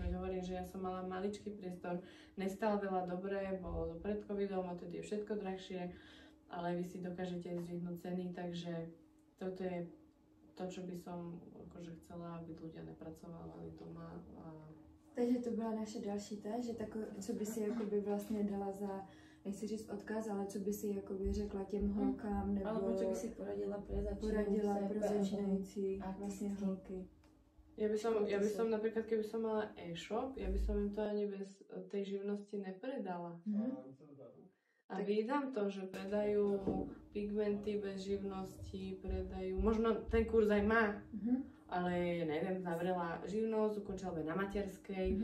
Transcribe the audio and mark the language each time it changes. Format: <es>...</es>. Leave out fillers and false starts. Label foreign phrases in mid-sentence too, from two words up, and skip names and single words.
<sk>Veď hovorím, že ja som mala maličký priestor, nestal veľa dobre, bolo to pred covidom, odtedy je všetko drahšie, ale vy si dokážete zdvihnúť ceny, takže toto je to, čo by som akože chcela, aby ľudia nepracovali doma.</sk> <cs>Takže to byla naše další též, že co by si jakoby vlastně dala za, nechci říct odkaz, ale co by si jakoby řekla těm holkám, nebo</cs> <sk>alebo čo by si poradila</sk> <cs>pro začínající vlastně holky.</cs> <sk>Ja by som napríklad, keby som mala e-shop, ja by som im to ani bez tej živnosti nepredala. A vídam to, že predajú pigmenty bez živnosti, predajú, možno ten kurz aj má, ale neviem, zavrela živnosť, ukončila by na materskej.</sk>